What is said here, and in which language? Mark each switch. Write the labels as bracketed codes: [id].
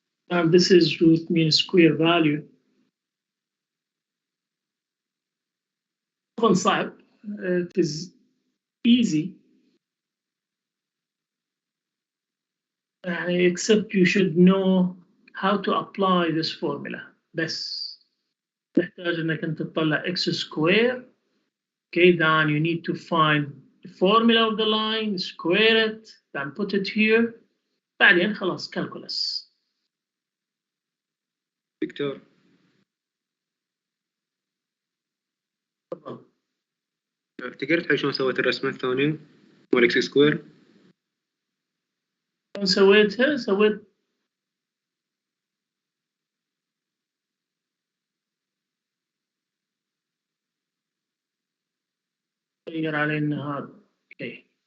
[en] And this is root mean square value. [ar] صعب. [en] It is easy. Except you should know how to apply this formula. [ar] بس تحتاج انك انت تطلع x square. [en] Okay, then you need to find the formula of the line, square it, then put it here. [ar] بعدين خلاص calculus. دكتور تفضل. افتكرت شلون سويت الرسمة الثانية مال اكس سكوير؟ شلون سويتها؟ سويت غير علينا هذا. اوكي.